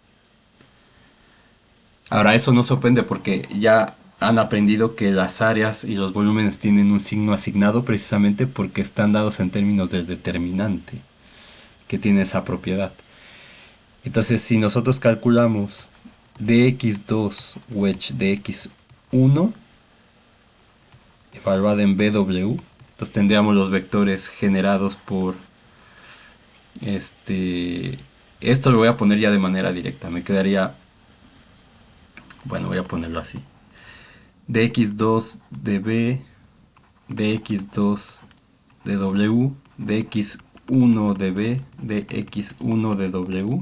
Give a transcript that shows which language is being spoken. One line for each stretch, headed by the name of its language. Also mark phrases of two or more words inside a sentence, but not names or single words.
Spanish: Ahora, eso no sorprende porque ya han aprendido que las áreas y los volúmenes tienen un signo asignado precisamente porque están dados en términos del determinante que tiene esa propiedad. Entonces, si nosotros calculamos dx2 wedge dx1 evaluada en BW, entonces tendríamos los vectores generados por este... Esto lo voy a poner ya de manera directa. Me quedaría... Bueno, voy a ponerlo así. Dx2 de B, dx2 de W, dx1 de B, dx1 de W.